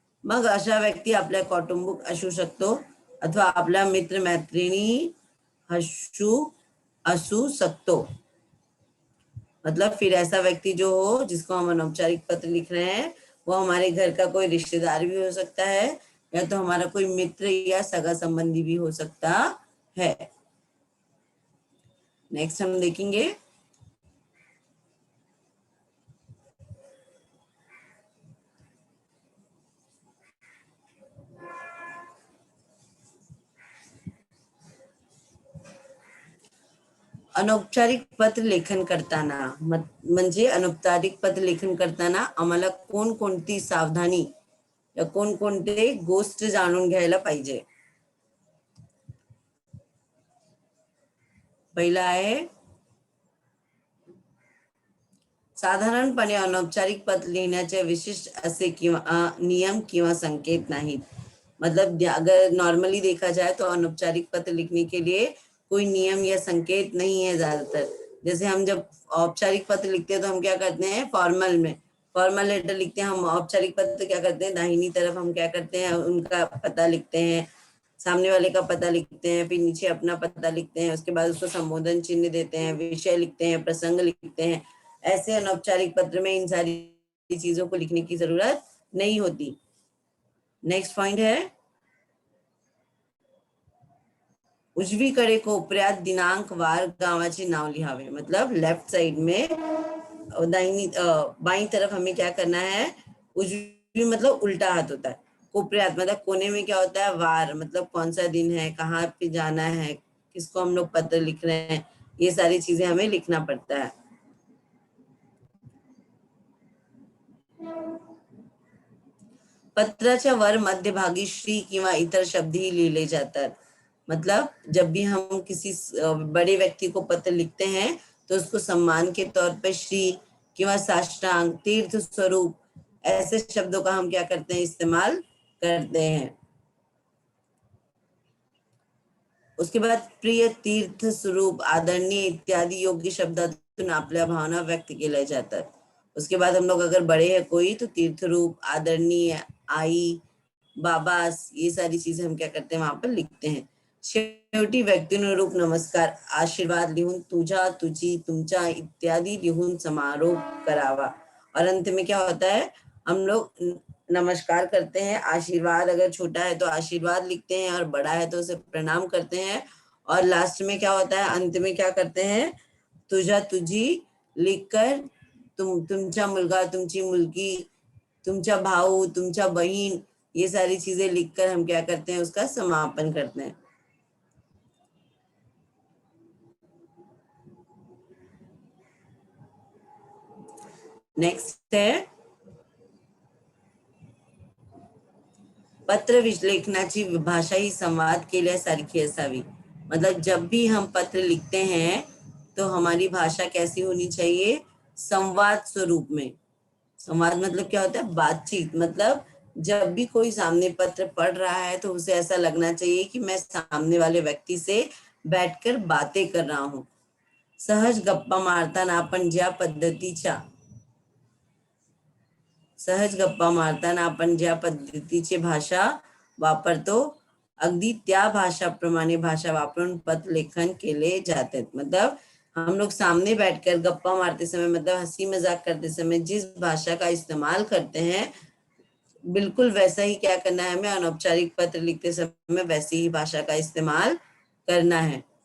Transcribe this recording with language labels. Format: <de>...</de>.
<mr>मग अशा व्यक्ती आपल्या कौटुंबिक असू शकतो अथवा आपला मित्र मैत्रिणी असू सकतो।</mr> <hi>मतलब फिर ऐसा व्यक्ति जो हो जिसको हम अनौपचारिक पत्र लिख रहे हैं, वो हमारे घर का कोई रिश्तेदार भी हो सकता है, या तो हमारा कोई मित्र या सगा संबंधी भी हो सकता है। नेक्स्ट हम देखेंगे</hi> <mr>अनौपचारिक पत्र लेखन करताना, म्हणजे अनौपचारिक पत्र लेखन करताना आम्हाला कोणकोणती सावधानी या कोणकोणते गोष्ट जाणून घ्यायला पाहिजे। पहिला आहे, साधारणपणे अनौपचारिक पत्र लिखण्याचे विशिष्ट असे किंवा नियम किंवा संकेत नाहीत।</mr> <hi>मतलब अगर नॉर्मली देखा जाए तो अनौपचारिक पत्र लिखने के लिए कोई नियम या संकेत नहीं है ज्यादातर। जैसे हम जब औपचारिक पत्र लिखते हैं तो हम क्या करते हैं, फॉर्मल में फॉर्मल लेटर लिखते हैं, हम औपचारिक पत्र क्या करते हैं, दाहिनी तरफ हम क्या करते हैं, उनका पता लिखते हैं, सामने वाले का पता लिखते हैं, फिर नीचे अपना पता लिखते हैं, उसके बाद उसको संबोधन चिन्ह देते हैं, विषय लिखते हैं, प्रसंग लिखते हैं। ऐसे अनौपचारिक पत्र में इन सारी चीजों को लिखने की जरूरत नहीं होती। नेक्स्ट पॉइंट है,</hi> <mr>उजवीकडे कोपऱ्यात दिनांक वार गावाचे नाव लिहावे।</mr> <hi>मतलब लेफ्ट साइड में दाहिनी बाई तरफ हमें क्या करना है, उजवी मतलब उल्टा हाथ होता है, कोपऱ्यात मतलब कोने में क्या होता है, वार मतलब कौन सा दिन है, कहाँ पे जाना है, किसको हम लोग पत्र लिख रहे हैं, ये सारी चीजें हमें लिखना पड़ता है।</hi> <mr>पत्राच्या वर मध्यभागी श्री किंवा इतर शब्द ही लिहिले जातात।</mr> <hi>मतलब जब भी हम किसी बड़े व्यक्ति को पत्र लिखते हैं तो उसको सम्मान के तौर पर श्री किंवा साष्टांग, तीर्थ स्वरूप, ऐसे शब्दों का हम क्या करते हैं, इस्तेमाल करते हैं। उसके बाद</hi> <mr>प्रिय, तीर्थ स्वरूप, आदरणीय इत्यादि योग्य शब्दातून आपल्या भावना व्यक्त केल्या जातात।</mr> <hi>उसके बाद हम लोग अगर बड़े हैं कोई तो तीर्थ रूप, आदरणीय, आई, बाबास, ये सारी चीजें हम क्या करते हैं वहां पर लिखते हैं।</hi> <mr>शेवटी व्यक्तिनुरूप नमस्कार, आशीर्वाद लिहून तुझा, तुझी, तुमचा इत्यादि लिहून समारोप करावा।</mr> <hi>और अंत में क्या होता है, हम लोग नमस्कार करते हैं, आशीर्वाद अगर छोटा है तो आशीर्वाद लिखते हैं और बड़ा है तो उसे प्रणाम करते हैं। और लास्ट में क्या होता है, अंत में क्या करते हैं,</hi> <mr>तुझा, तुझी</mr> <hi>लिखकर</hi> <mr>तुमचा मुलगा, तुमची मुलगी, तुमचा भाऊ, तुमचा बहीण,</mr> <hi>ये सारी चीजें लिखकर हम क्या करते हैं, उसका समापन करते हैं। नेक्स्ट है,</hi> <mr>पत्र विश्लेषणाची भाषा ही संवाद केल्यासारखी असावी।</mr> <hi>मतलब जब भी हम पत्र लिखते हैं तो हमारी भाषा कैसी होनी चाहिए, संवाद स्वरूप में। संवाद मतलब क्या होता है, बातचीत। मतलब जब भी कोई सामने पत्र पढ़ रहा है तो उसे ऐसा लगना चाहिए कि मैं सामने वाले व्यक्ति से बैठकर बातें कर रहा हूँ।</hi> <mr>सहज गप्पा मारताना आपण ज्या पद्धतीच्या सहज गप्पा मारताना आपण ज्या पद्धतीची भाषा वापरतो, अगदी त्या भाषाप्रमाणे भाषा वापरून पत्र लेखन केले जाते।</mr> <hi>मतलब हम लोग सामने बैठकर गप्पा मारते समय, मतलब हंसी मजाक करते समय जिस भाषा का इस्तेमाल करते हैं, बिल्कुल वैसा ही क्या करना है, हमें अनौपचारिक पत्र लिखते समय वैसी ही भाषा का इस्तेमाल करना है।</hi>